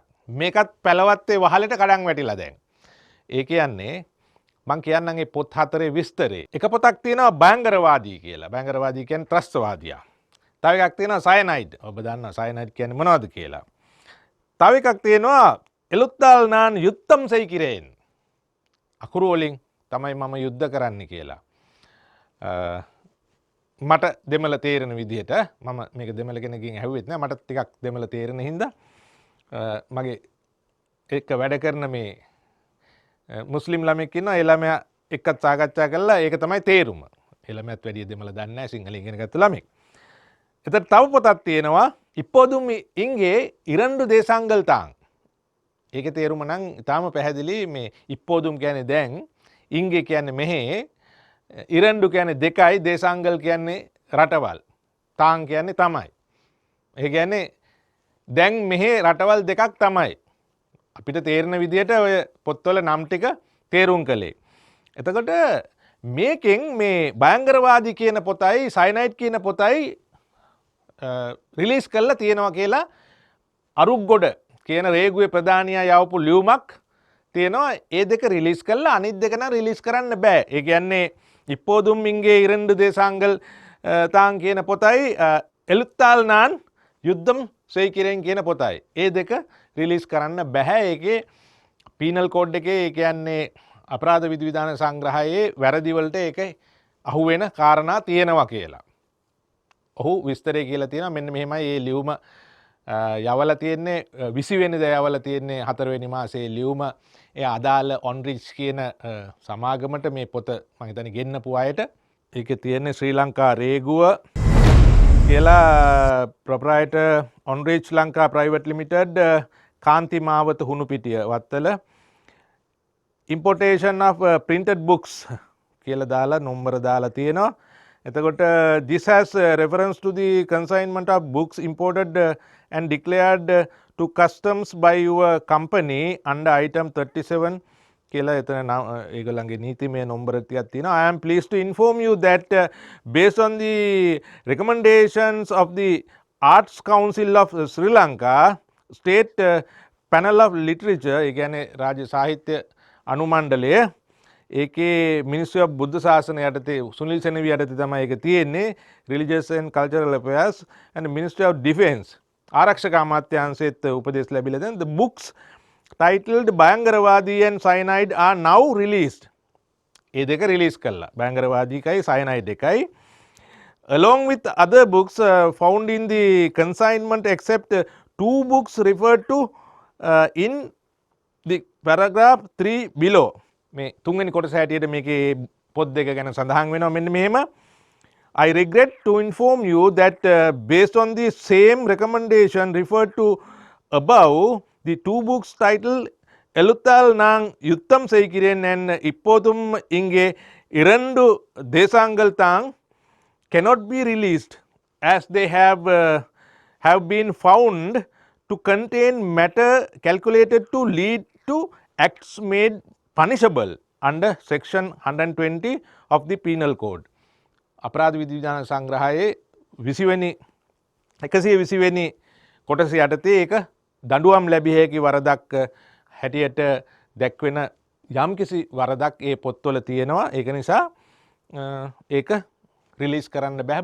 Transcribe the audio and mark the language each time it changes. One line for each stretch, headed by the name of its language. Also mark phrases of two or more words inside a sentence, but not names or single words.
Sinhala: මේකත් පැලවත්තේ වහලට කඩන් වැටිලා දැන්. ඒ කියන්නේ මං කියන්නම් මේ පොත් 4 විස්තරේ. එක පොතක් තියෙනවා බංගරවාදී කියලා. බංගරවාදී කියන්නේ ත්‍රස්තවාදියා. තව එකක් තියෙනවා සයනයිඩ්. ඔබ දන්නවා සයනයිඩ් කියන්නේ මොනවද කියලා. තව එකක් තියෙනවා එලුත්තාල් நான் யுத்தம் செய்கிறேன். අකුරු වලින් තමයි මම යුද්ධ කරන්න කියලා. මට දෙමළ තේරෙන විදිහට, මම මේක දෙමළ කෙනකින් ඇහුවෙත් නෑ, මට ටිකක් දෙමළ තේරෙන හින්දා මගේ එක්ක වැඩ කරන මේ මුස්ලිම් ළමෙක් ඉන්නවා. ඒ ළමයා එක්කත් සාකච්ඡා කළා. ඒක තමයි තේරුම. ඒ ළමයාත් වැඩි දෙමළ දන්නේ නැහැ, සිංහල ඉගෙන ගත්ත ළමෙක්. එතන තව පොතක් තියෙනවා இப்போதும் இங்கே 2 தேசங்கள் தான். ඒකේ තේරුම නම් ඊටාම පැහැදිලි. මේ இப்போதும் කියන්නේ දැන්, ඉංගේ කියන්නේ මෙහි, ඉරන්ඩු කියන්නේ දෙකයි, දේශාංගල් කියන්නේ රටවල්, තාං කියන්නේ තමයි. ඒ කියන්නේ දැන් මෙහි රටවල් දෙකක් තමයි. අපිට තේරෙන විදිහට ඔය පොත්වල නම් ටික තේරුම් කළේ. එතකොට මේකෙන් මේ බංගරවාදී කියන පොතයි සයනයිඩ් කියන පොතයි රිලීස් කරලා තියෙනවා කියලා අරුක්ගොඩ කියන රේගුවේ ප්‍රධානියා යවපු ලියුමක් තියෙනවා. ඒ දෙක රිලීස් කරලා අනිත් දෙක නම් රිලීස් කරන්න බෑ. ඒ කියන්නේ இப்போதும் இங்கே 2 தேசங்கள் தான் කියන පොතයි එලුත්තාල් நான் යුද්ධම් செய்கிறேன் කියන පොතයි. ඒ දෙක රිලීස් කරන්න බෑ. ඒකේ
English: penal code
Sinhala: එකේ ඒ කියන්නේ අපරාධ විධිවිධාන සංග්‍රහයේ වැරදි වලට ඒක අහුවෙන කාරණා තියෙනවා කියලා. ඔහු විස්තරය කියලා තියෙනවා. මෙන්න මෙහෙමයි මේ ලියුම යවලා තියෙන්නේ. 20 වෙනිදා යවලා තියෙන්නේ 4 වෙනි මාසයේ ලියුම. ඒ අදාළ ඔන්රිච් කියන සමාගමට මේ පොත මම හිතන්නේ ගෙන්නපු අයට. ඒකේ තියෙන්නේ ශ්‍රී ලංකා රේගුව කියලා ප්‍රොප්‍රයිටර් ඔන්රිච් ලංකා ප්‍රයිවට් ලිමිටඩ් කාන්ති මාවත හුණුපිටිය වත්තල
English: importation of printed books
Sinhala: කියලා දාලා නම්බර දාලා තියෙනවා. එතකොට
English: this has reference to the consignment of books imported and declared to customs by your company under item 37
Sinhala: කියලා එතන ඒගොල්ලන්ගේ නීතිමය නම්බර ටිකක් තියෙනවා.
English: I am pleased to inform you that based on the recommendations of the Arts Council of Sri Lanka State Panel of Literature
Sinhala: ඒ කියන්නේ රාජ්‍ය සාහිත්‍ය අනුමණ්ඩලය ඒකේ මිනිස්ට්‍රි ඔෆ් බුද්ධ ශාසන යටතේ සුනිල් සෙනවි යටතේ තමයි ඒක තියෙන්නේ.
English: Religious and Cultural Affairs and Ministry of Defence
Sinhala: ආරක්ෂක අමාත්‍යාංශයේත් උපදෙස් ලැබිලා දැන්
English: the books titled Bayangaravadi and Cyanide are now released.
Sinhala: ඒ දෙක රිලීස් කළා. බයංගරවාදීකයි cyanide එකයි.
English: Along with other books found in the consignment except two books referred to in the paragraph 3 below.
Sinhala: මේ තුන්වෙනි කොටස හැටියට මේකේ පොත් දෙක ගැන සඳහන් වෙනවා මෙන්න මෙහෙම.
English: I regret to inform you that based on the same recommendation referred to above, the two books titled Eluthal Nang Yuttam Seikiren and Ippothum Inge Irandu Desangal Tang cannot be released as they have been found to contain matter calculated to lead to acts made punishable under section 120 of the penal code.
Sinhala: අපරාධ විධිවිධාන සංග්‍රහයේ 20 වෙනි 120 වෙනි කොටස යටතේ ඒක දඬුවම් ලැබිය හැකි වරදක් හැටියට දැක්වෙන යම්කිසි වරදක් ඒ පොත්වල තියෙනවා. ඒක නිසා ඒක රිලීස් කරන්න බෑ.